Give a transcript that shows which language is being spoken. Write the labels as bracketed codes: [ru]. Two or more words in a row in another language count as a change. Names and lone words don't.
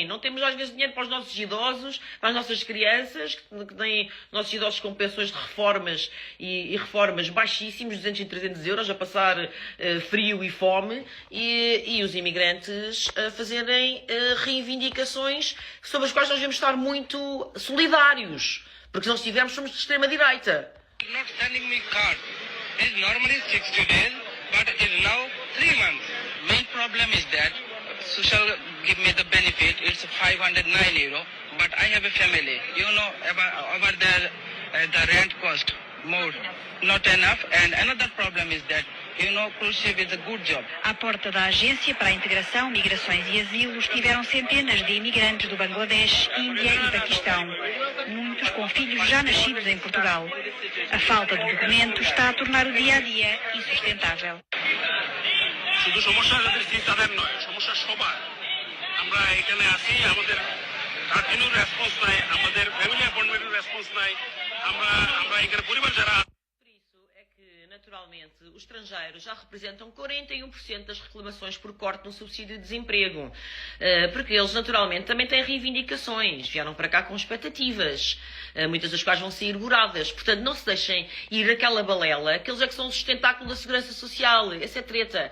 [pt] Não temos às vezes dinheiro para os nossos idosos, para as nossas crianças, que têm nossos idosos com pensões de reformas e reformas baixíssimos, 200 e 300 euros, a passar frio e fome, e os imigrantes a fazerem reivindicações sobre as quais nós devemos estar muito solidários, porque se não estivermos somos de extrema-direita. [en] Not sending me card. It's normally 60 days, but it's now 3 months. Main problem is that social give me the benefit. It's 509 euro, but I have a family. You know about the rent cost more, not enough. And another problem is that cruise ship is a good job. [pt] À porta da Agência para a Integração, Migrações e Asilo estiveram centenas de imigrantes do Bangladesh, Índia e Paquistão, muitos com filhos já nascidos em Portugal. A falta de documentos está a tornar o dia-a-dia insustentável. [bn] শুধু সমস্যা যাদের তাদের নয়, সমস্যা সবার। আমরা এখানে আছি, আমাদের [en] cardinor response [bn] নাই, আমাদের [en] family appointment's response [bn] নাই, আমরা এখানে পরিবার যারা [pt] naturalmente, os estrangeiros já representam 41% das reclamações por corte no subsídio de desemprego, porque eles naturalmente também têm reivindicações, vieram para cá com expectativas, muitas das quais vão ser ignoradas. Portanto, não se deixem ir àquela balela, que eles é que são o sustentáculo da segurança social, essa é treta.